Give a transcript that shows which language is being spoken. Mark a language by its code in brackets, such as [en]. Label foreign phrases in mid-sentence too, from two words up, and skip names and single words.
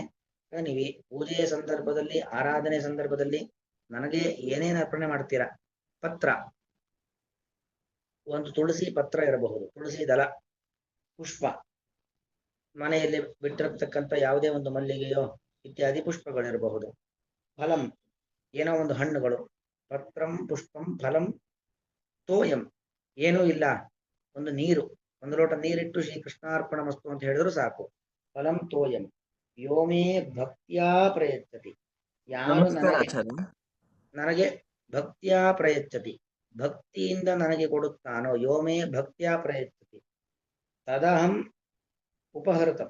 [kn] ನೀವು ಪೂಜೆಯ ಸಂದರ್ಭದಲ್ಲಿ, ಆರಾಧನೆ ಸಂದರ್ಭದಲ್ಲಿ ನನಗೆ ಏನೇನು ಅರ್ಪಣೆ ಮಾಡ್ತೀರಾ, ಪತ್ರ, ಒಂದು ತುಳಸಿ ಪತ್ರ ಇರಬಹುದು, ತುಳಸಿ ದಳ, ಪುಷ್ಪ, ಮನೆಯಲ್ಲಿ ಬಿಟ್ಟಿರತಕ್ಕಂಥ ಯಾವುದೇ ಒಂದು ಮಲ್ಲಿಗೆಯೋ ಇತ್ಯಾದಿ ಪುಷ್ಪಗಳಿರಬಹುದು, ಫಲಂ, ಏನೋ ಒಂದು ಹಣ್ಣುಗಳು, [sa] ಪತ್ರಂ ಪುಷ್ಪಂ ಫಲಂ ತೋಯಂ, [kn] ಏನೂ ಇಲ್ಲ, ಒಂದು ನೀರು, ಒಂದು ಲೋಟ ನೀರಿಟ್ಟು ಶ್ರೀ ಕೃಷ್ಣಾರ್ಪಣ ಮಸ್ತು ಅಂತ ಹೇಳಿದ್ರು ಸಾಕು. [sa] ಫಲಂ ತೋಯಂ ಯೋಮೇ ಭಕ್ತ್ಯಾ ಪ್ರಯಚ್ಛತಿ, [kn] ಯಾರು ನನಗೆ [sa] ಭಕ್ತ್ಯಾ ಪ್ರಯಚ್ಛತಿ, [kn] ಭಕ್ತಿಯಿಂದ ನನಗೆ ಕೊಡುತ್ತಾನೋ, [sa] ಯೋಮೇ ಭಕ್ತ್ಯಾ ಪ್ರಯಚ್ಛತಿ ತದಹಂ ಉಪಹೃತಂ.